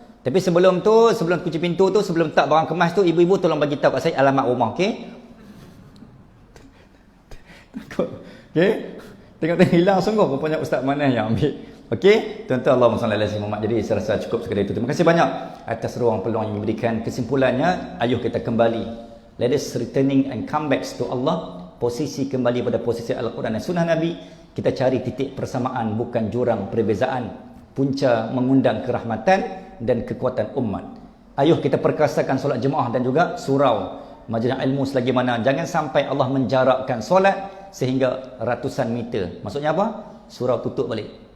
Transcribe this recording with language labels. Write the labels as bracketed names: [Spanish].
[Malay] Tapi sebelum tu, sebelum kunci pintu tu, sebelum tak barang kemas tu, ibu-ibu tolong bagi tahu kat saya alamat rumah, okey? Okey? Tengok-tengok hilang sungguh rupanya ustaz mana yang ambil. Okey? Tuan-tuan, [Arabic] Allahumma salli ala sayyidina Muhammad. [Malay] Jadi saya rasa cukup sekadar itu. Terima kasih banyak atas ruang peluang yang diberikan. Kesimpulannya, ayuh kita kembali. [English] Let us returning and come back to Allah. [Malay] Posisi kembali pada posisi Al-Quran dan Sunnah Nabi. Kita cari titik persamaan, bukan jurang perbezaan. Punca mengundang kerahmatan dan kekuatan umat. Ayuh kita perkasakan solat jemaah dan juga surau majlis ilmu selagi mana. Jangan sampai Allah menjarakkan solat sehingga ratusan meter. Maksudnya apa? Surau tutup balik.